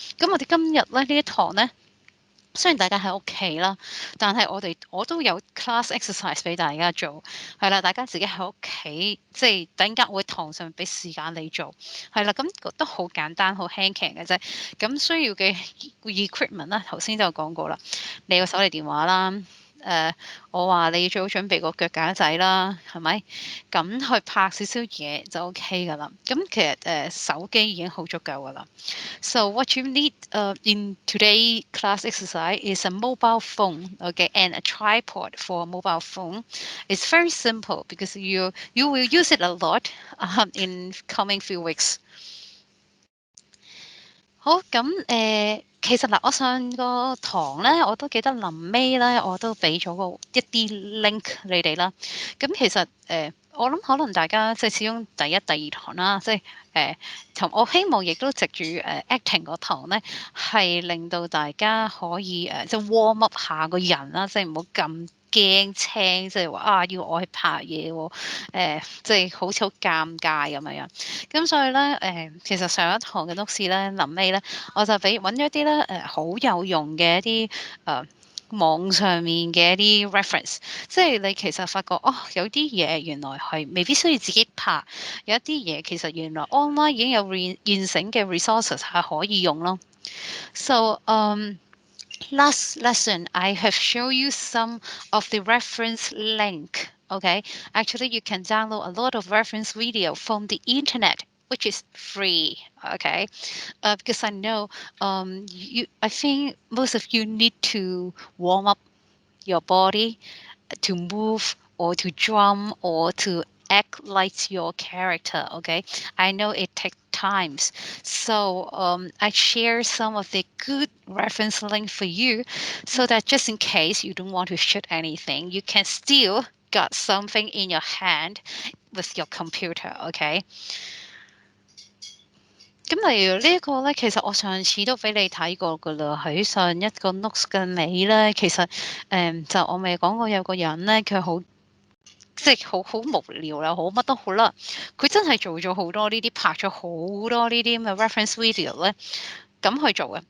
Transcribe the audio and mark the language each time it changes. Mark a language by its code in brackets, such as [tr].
[yue] 咁我哋今日咧呢一堂咧。雖然大家喺屋企啦，但係我都有 class exercise 俾大家做，係啦，大家自己喺屋企，即係等間會堂上俾時間你做，係啦，咁都好簡單，好輕騎嘅啫。咁需要嘅 equipment 啦，頭先就講過啦，你個手提電話啦。我話你最好準備個腳架仔啦，係咪？咁去拍少少嘢就 OK 噶啦。咁其實手機已經好足夠噶啦。 [en] So what you need in today class exercise is a mobile phone, okay, and a tripod for a mobile phone. It's very simple because you will use it a lot in coming few weeks. [yue] 好，咁其實嗱，我上個堂咧，我都記得臨尾咧，我都俾咗一啲 link 你哋啦。咁其實我諗可能大家即係始終第一、第二堂啦，即係同我希望亦都藉住acting 嗰堂咧，係令到大家可以即係 warm up 下個人啦，即係唔好咁驚青，即係話要我去拍嘢喎，即係好似好尷尬咁樣。咁所以咧，其實上一堂嘅 notes 咧，臨尾咧，我就揾咗一啲咧，好有用嘅一啲網上面嘅一啲 reference，即係你其實發覺有啲嘢原來係未必需要自己拍，有一啲嘢其實原來 online 已經有現成嘅 resources 係可以用咯。 [en] So last lesson, I have shown you some of the reference link. Okay, actually, you can download a lot of reference video from the internet, which is free. Okay, because I know I think most of you need to warm up your body to move or to drum or to act like your character. Okay, I know it takes times, so I share some of the good reference link for you, so that just in case you don't want to shoot anything, you can still got something in your hand with your computer. Okay. [yue] 咁例如呢一個咧，其實我上次都俾你睇過噶啦，喺上一個 notes 嘅尾咧，其實就我咪講過有個人咧，佢好即係好無聊啦，好乜都好啦，佢真係做咗好多呢啲，拍咗好多呢啲咁嘅 reference video 咧，咁去做嘅。